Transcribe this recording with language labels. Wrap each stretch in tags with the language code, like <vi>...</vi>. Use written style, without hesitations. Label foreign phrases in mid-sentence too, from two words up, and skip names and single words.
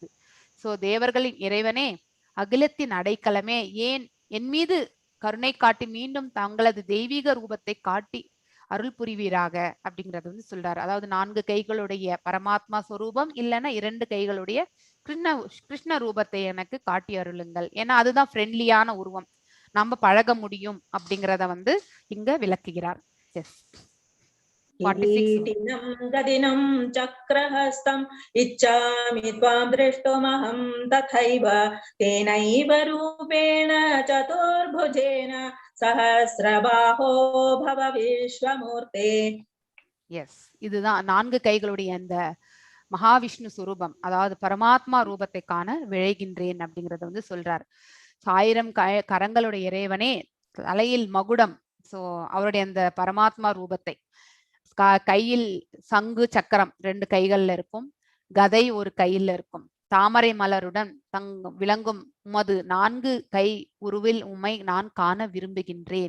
<ta>சோ தேவர்களின் இறைவனே, அகிலத்தின் அடைக்கலமே, ஏன் என் மீது கருணை காட்டி மீண்டும் தங்களது தெய்வீக ரூபத்தை காட்டி அருள் புரிவீராக அப்படிங்கறது வந்து சொல்றாரு. அதாவது 4 கைகளுடைய பரமாத்மா ஸ்வரூபம் இல்லைன்னா 2 கைகளுடைய கிருஷ்ண ரூபத்தை எனக்கு காட்டி அருளுங்கள். ஏன்னா அதுதான் ஃப்ரெண்ட்லியான உருவம், நம்ம பழக முடியும் அப்படிங்கிறத வந்து இங்க விளக்குகிறார். எஸ்.</ta> <sa>किरीटिनं गदिनं चक्रहस्तम् इच्छामि त्वां द्रष्टुमहं तथैव तेनैव रूपेण चतुर्भुजेन सहस्रबाहो भव विश्वमूर्ते.</sa> <ta>எஸ், இதுதான் 4 கைகளுடைய அந்த மகாவிஷ்ணு சுரூபம், அதாவது பரமாத்மா ரூபத்தை காண விழைகின்றேன் அப்படிங்கறத வந்து சொல்றார். 1000 கரங்களுடைய இறைவனே, தலையில் மகுடம், சோ அவருடைய அந்த பரமாத்மா ரூபத்தை, கையில் சங்கு சக்கரம் 2 கைகள்ல இருக்கும், கதை ஒரு கையில் இருக்கும், தாமரை மலருடன் விளங்கும் உமது 4 கை உருவில் உம்மை நான் காண விரும்புகின்றேன்.</ta>